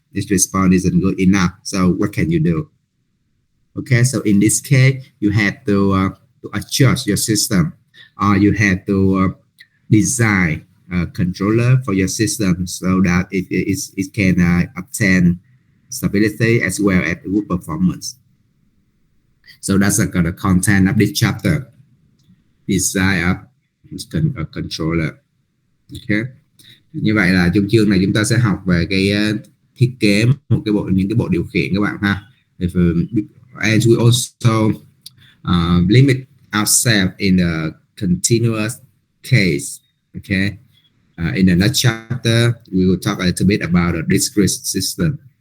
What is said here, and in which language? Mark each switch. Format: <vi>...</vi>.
<en>This response isn't good enough. So what can you do? Okay, so in this case, you have to adjust your system, or you have to design a controller for your system so that it can obtain stability as well as good performance. So that's the content of this chapter. Design of a controller. Okay.</en> <vi>Như vậy là trong chương này chúng ta sẽ học về cái thiết kế những cái bộ điều khiển các bạn ha.</vi> <en>And we also limit ourselves in the continuous case. Okay. In the next chapter, we will talk a little bit about a discrete system.</en>